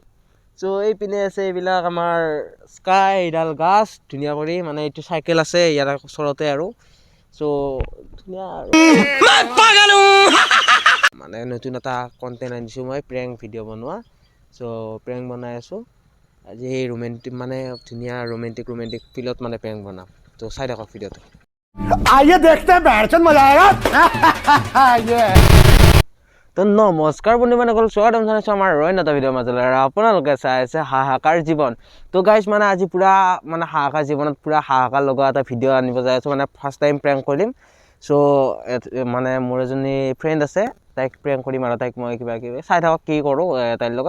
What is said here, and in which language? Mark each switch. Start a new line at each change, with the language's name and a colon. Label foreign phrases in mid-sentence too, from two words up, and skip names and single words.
Assamese: চ' এইপিনে আছে এইবিলাক আমাৰ স্কাই, এডাল গাছ ধুনীয়া কৰি মানে এইটো চাইকেল আছে ইয়াৰ ওচৰতে আৰু। চ' ধুনীয়া আৰু মানে নতুন এটা কণ্টেণ্ট আনিছোঁ মই
English: prank video'
Assamese: বনোৱা। চ' প্ৰেংক বনাই আছোঁ। আজি এই ৰোমেণ্টিক মানে ধুনীয়া
English: romantic feelত
Assamese: মানে প্ৰেংক বনাম। তো চাই থাকক ভিডিঅ'টো।
Hindi: आइए देखते हैं बैठचंद मजा आएगा ये
Assamese: তো নমস্কাৰ বন্ধুবান্ধৱসকল, স্বাগতম জনাইছোঁ আমাৰ ৰয়ন এটা ভিডিঅ'ৰ মাজলৈ আৰু আপোনালোকে চাই আছে হাহাকাৰ জীৱন। তো গাইজ মানে আজি পূৰা মানে হাহাকাৰ জীৱনত পূৰা হাহাকাৰ লগা এটা ভিডিঅ' আনিব যাই আছোঁ। মানে
English: first time
Assamese: প্ৰেংক কৰিম। চ' মানে মোৰ এজনী ফ্ৰেণ্ড আছে, তাইক প্ৰেংক কৰিম আৰু তাইক মই কিবা কিবি চাই থাকক কি কৰোঁ তাইৰ লগত।